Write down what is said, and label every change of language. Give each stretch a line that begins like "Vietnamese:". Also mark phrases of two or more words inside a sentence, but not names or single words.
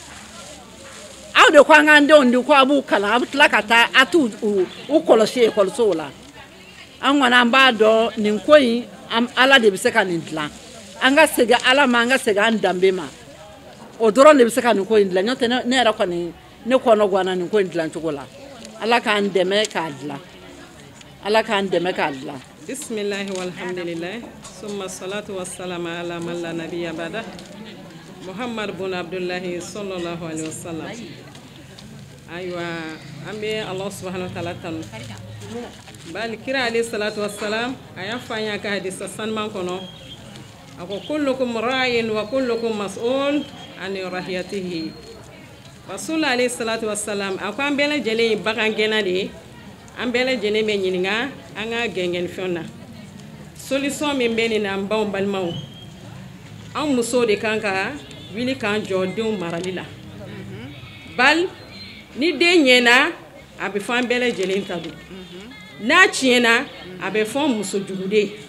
Bambara: aw de ko an k'an denw di ko a b'u kalan a bɛ tila ka taa a t'u kɔlɔsi ekɔlisow la an kɔni an b'a dɔn nin ko in ala de bɛ se ka nin dilan an ka segin ala ma an ka segin an danbe ma o dɔrɔn de bɛ se ka nin ko in dilan n'o tɛ ne yɛrɛ kɔni ne kɔnɔ ganna nin ko in dilancogo la. ala k'an dɛmɛ k'a dilan ala k'an dɛmɛ k'a dilan.
Arabic: بسم الله والحمد لله ثم الصلاة والسلام على من لا نبي بعده محمد بن عبد الله صلى الله عليه وسلم.
Bambara: Aywa an bɛ
Arabic: الله سبحانه وتعالى
Bambara: tanu bali kira
Arabic: عليه الصلاة والسلام
Bambara: a y'a fɔ an y'a ka hadisa sanuman kɔnɔ a ko
Arabic: كلكم راع وكلكم مسؤول عن رعيته.
Bambara: Rasul
Arabic: عليه الصلاة والسلام
Bambara: a ko an bɛɛ lajɛlen ye bagan gɛnna de ye, an bɛɛ lajɛlen bɛ ɲininka an ka gɛngɛnifɛnw na. Solution min bɛ nin na an baw balimaw, an musow de kan ka wuli k'an jɔ denw marali la. Bal ni den ɲɛna a bɛ fɔ an bɛɛ lajɛlen ta don, n'a tiɲɛna a bɛ fɔ muso jugude.